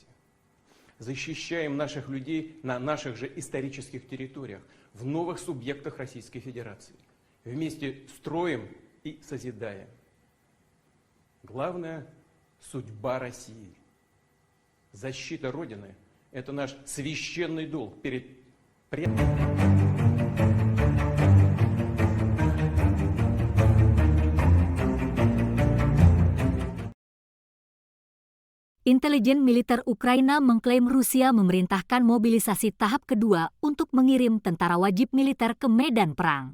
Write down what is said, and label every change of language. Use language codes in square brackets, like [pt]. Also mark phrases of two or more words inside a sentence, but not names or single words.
[ru] Защищаем наших людей на наших же исторических территориях, в новых субъектах Российской Федерации. Вместе строим и созидаем. Главное – судьба России. Защита Родины – это наш священный долг перед предками. [id] Intelijen militer Ukraina mengklaim Rusia memerintahkan mobilisasi tahap kedua untuk mengirim tentara wajib militer ke medan perang.